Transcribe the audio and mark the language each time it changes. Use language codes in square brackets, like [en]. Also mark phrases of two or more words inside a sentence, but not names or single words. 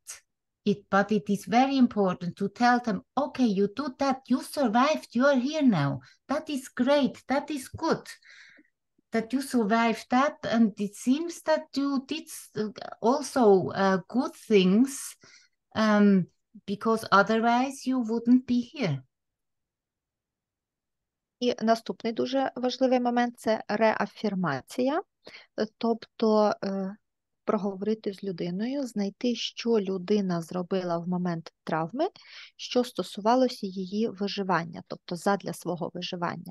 [en] But it is very important to tell them, okay, you do that, you survived, you are here now. That is great, that is good, that you survived that. And it seems that you did also good things, because otherwise you wouldn't be here. [uk] І наступний дуже важливий момент – це реафірмація, тобто проговорити з людиною, знайти, що людина зробила в момент травми, що стосувалося її виживання, тобто задля свого виживання.